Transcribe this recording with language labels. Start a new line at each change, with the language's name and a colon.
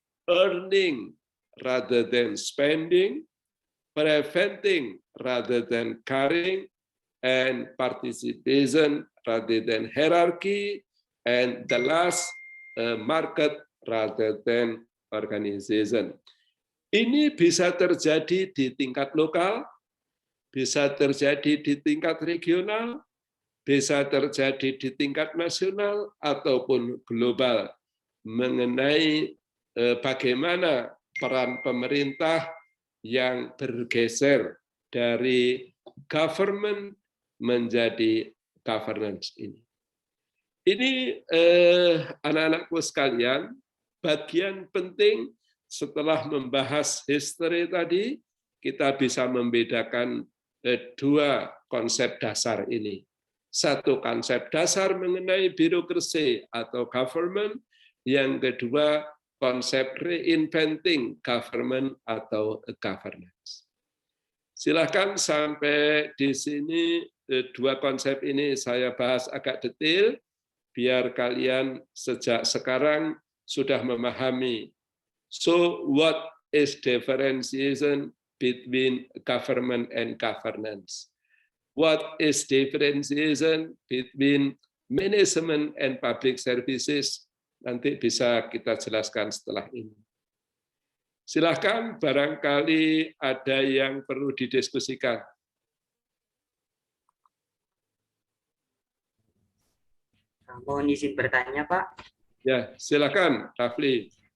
English: earning rather than spending, preventing rather than caring, and participation rather than hierarchy, and the last, market rather than organization.
Indonesian: Ini bisa terjadi di tingkat lokal, bisa terjadi di tingkat regional, bisa terjadi di tingkat nasional ataupun global, mengenai bagaimana peran pemerintah yang bergeser dari government menjadi governance ini. Ini anak-anakku sekalian, bagian penting setelah membahas history tadi, kita bisa membedakan dua konsep dasar ini. Satu konsep dasar mengenai birokrasi atau government, yang kedua konsep reinventing government atau governance. Silakan sampai di sini dua konsep ini saya bahas agak detail, biar kalian sejak sekarang sudah memahami.
English: So what is differentiation between government and governance? What is differentiation between management and public services?
Indonesian: Nanti bisa kita jelaskan setelah ini. Silakan, barangkali ada yang perlu didiskusikan. Mohon izin bertanya, Pak. Ya, silakan, Rafli.